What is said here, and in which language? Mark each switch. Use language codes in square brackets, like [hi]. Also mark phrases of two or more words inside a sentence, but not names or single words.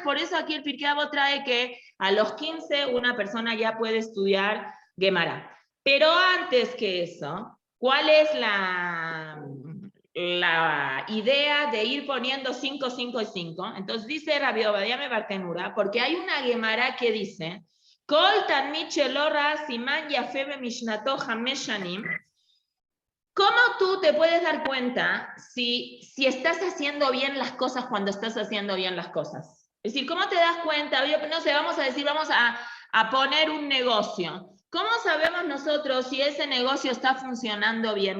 [es] Por eso aquí el Pirkei Avot trae que a los 15 una persona ya puede estudiar Gemara. Pero antes que eso, ¿cuál es la idea de ir poniendo 5, 5 y 5? Entonces dice Rabbi Obadia Bartenura, porque hay una Gemara que dice, [he] כל תלמיד שלא ראה סימן יפה במשנתו 5 שנים. [es] ¿Cómo tú te puedes dar cuenta si estás haciendo bien las cosas cuando estás haciendo bien las cosas? Es decir, ¿cómo te das cuenta? Yo no sé, vamos a decir, vamos a poner un negocio. ¿Cómo sabemos nosotros si ese negocio está funcionando bien?